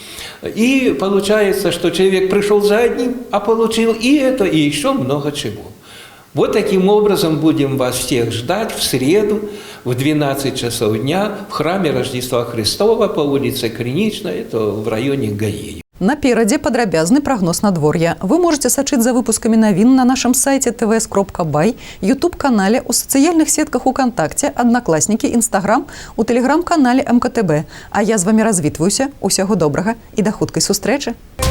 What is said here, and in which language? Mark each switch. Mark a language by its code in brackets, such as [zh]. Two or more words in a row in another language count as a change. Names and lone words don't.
[ru] И получается, что человек пришел за одним, а получил и это, и еще много чего. Вот таким образом будем вас всех ждать в среду в 12 часов дня в храме Рождества Христова по улице Криничной, это в районе ГАИ. [be] Наперадзе падрабязны прагноз надвор'я. Вы можете сачыць за выпускамі навін на нашым сайце tvs.by, YouTube-канале, у сацыяльных сетках УКонтакте, Аднакласнікі, Інстаграм, у Тэлеграм-канале МКТБ. А я з вами развітваюся. Усяго добрага і да хуткай сустрэчы.